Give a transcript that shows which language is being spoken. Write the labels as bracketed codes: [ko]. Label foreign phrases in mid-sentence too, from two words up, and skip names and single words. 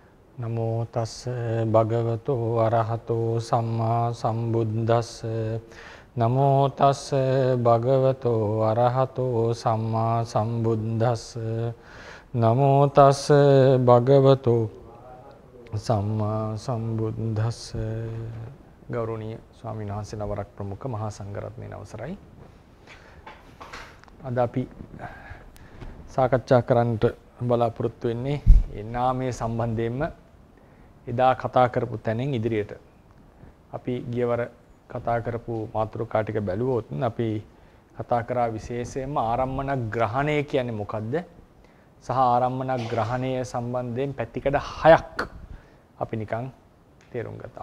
[pi] නමෝ තස් භගවතු අරහතෝ සම්මා සම්බුද්දස්ස නමෝ තස් භගවතු අරහතෝ සම්මා සම්බුද්දස්ස නමෝ තස් භගවතු සම්මා සම්බුද්දස්ස [si] ගෞරවනීය ස්වාමීන් වහන්සේ නවරක් ප්‍රමුඛ මහා සංඝරත්නයේ අවසරයි. අද අපි සාකච්ඡා කරන්නට බලාපොරොත්තු වෙන්නේ ඒ නාමයේ සම්බන්ධයෙන්ම එදා කතා කරපු තැනින් ඉදිරියට අපි ගියවර කතා කරපු මාතෘකා ටික බැලුවොත් අපි කතා කරා විශේෂයෙන්ම ආරම්මන ග්‍රහණය කියන්නේ මොකද්ද සහ ආරම්මන ග්‍රහණය සම්බන්ධයෙන් පැතිකඩ 6ක් අපි නිකන් තේරුම් ගත්තා.